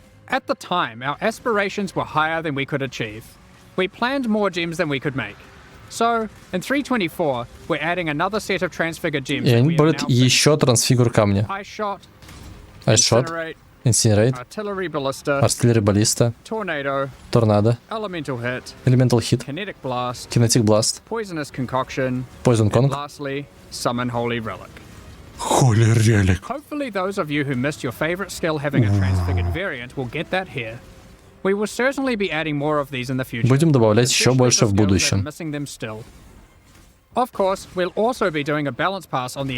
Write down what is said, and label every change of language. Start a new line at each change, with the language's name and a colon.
English: At the time, our aspirations were higher than we could achieve. We planned more gems than we could make. So, in 3.24, we're adding another set of transfigured gems.
Russian: И они будут еще трансфигур камня.
English: Ice-Shot, Incinerate, Artillery Ballista, Tornado, Elemental Hit, Kinetic Blast, Poison Kong, Summon Holy Relic. Holy Relic. Hopefully those of you who missed your favorite skill having a transfigured variant will get that here. We will certainly be adding more of these in the future.
Russian: Будем добавлять еще больше в будущем.
English: Of course, we'll also be doing a balance pass on the